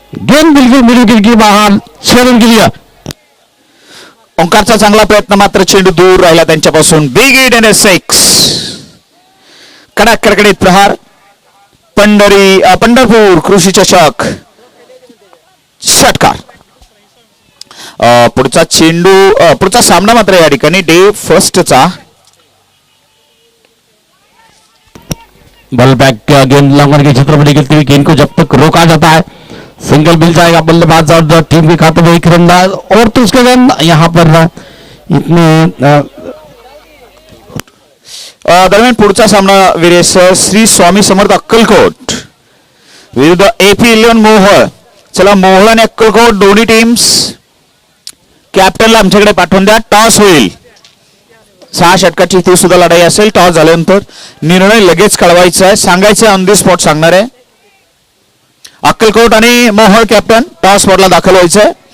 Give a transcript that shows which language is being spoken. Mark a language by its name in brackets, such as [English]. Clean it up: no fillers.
[Hindi] गेंद बिल्कुल मिडिल की बाहर 6 रन के लिए [Marathi] ओंकारचा चांगला प्रयत्न मात्र चेंडू दूर राहिला त्यांच्यापासून बिग हिट अँड 6 कडक कडकडीत प्रहार पंढरपूर कृषी चषक षटकार पुढचा चेंडू पुढचा सामना मात्र या ठिकाणी डे फर्स्टचा [Hindi] बॉल बैक गेंद लॉन्गर के क्षेत्र में निकलती हुई गेंद को जब तक रोका जाता है सिंगल मिल जाएगा बल्लेबाज और टीम के खाते में 1 रन और तो उसके रन यहाँ पर इतने [Marathi] दरम्यान पुढचा सामना वीरेश श्री स्वामी समर्थ अक्कलकोट विरुद्ध AP11 मोहोळ चला मोहोळ आणि अक्कलकोट दोन्ही टीम्स कॅप्टनला आमच्याकडे पाठवून द्या टॉस होईल 6 षटकाची ती सुद्धा लढाई असेल टॉस झाल्यानंतर निर्णय लगेच कळवायचा आहे सांगायचं ऑन दी स्पॉट सांगणार आहे अक्कलकोट आणि मोहोळ कॅप्टन टॉस स्पॉटला दाखल व्हायचंय